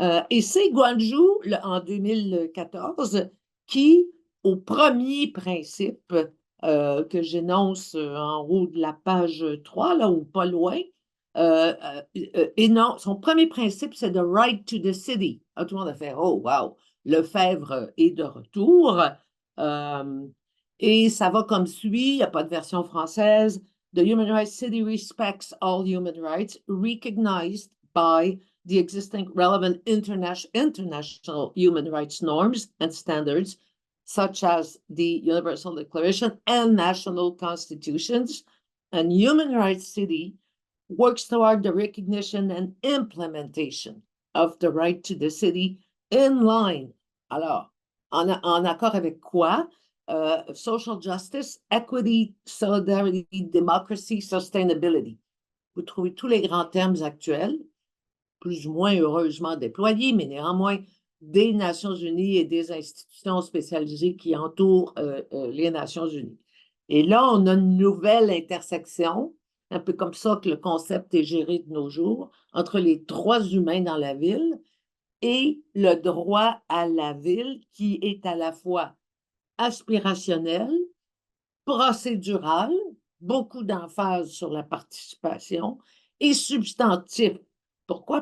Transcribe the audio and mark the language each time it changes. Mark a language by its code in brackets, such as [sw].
[fr] Et c'est Gwangju, en 2014, qui, au premier principe que j'énonce en haut de la page 3, là, ou pas loin, et non, son premier principe, c'est [en] the right to the city. [fr] Tout le monde a fait, oh, wow, Lefebvre est de retour. Et ça va comme suit, il n'y a pas de version française. [en] The Human Rights City respects all human rights recognized by the existing relevant international human rights norms and standards, such as the Universal Declaration and national constitutions. And Human Rights City works toward the recognition and implementation of the right to the city in line. [fr] Alors, en accord avec quoi? [en] Social justice, equity, solidarity, democracy, sustainability. [fr] Vous trouvez tous les grands termes actuels, plus ou moins heureusement déployés, mais néanmoins des Nations unies et des institutions spécialisées qui entourent les Nations unies. Et là, on a une nouvelle intersection, un peu comme ça que le concept est géré de nos jours, entre les droits humains dans la ville et le droit à la ville qui est à la fois aspirationnel, procédural, beaucoup d'emphase sur la participation, et substantif. Pourquoi?